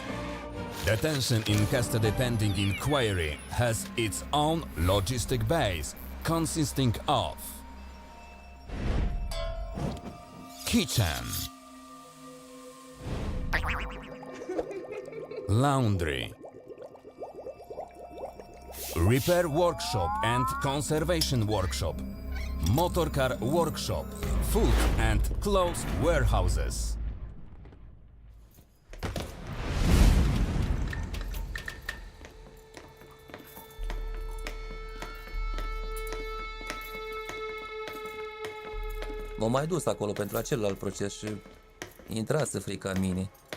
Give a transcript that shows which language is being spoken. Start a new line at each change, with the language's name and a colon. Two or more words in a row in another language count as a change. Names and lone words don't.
English: Detention in custody pending inquiry has its own logistic base, consisting of kitchen, laundry, repair workshop and conservation workshop, motorcar workshop, food and clothes warehouses.
Romanian: M-am mai dus acolo pentru acel proces și intrase frica în mine.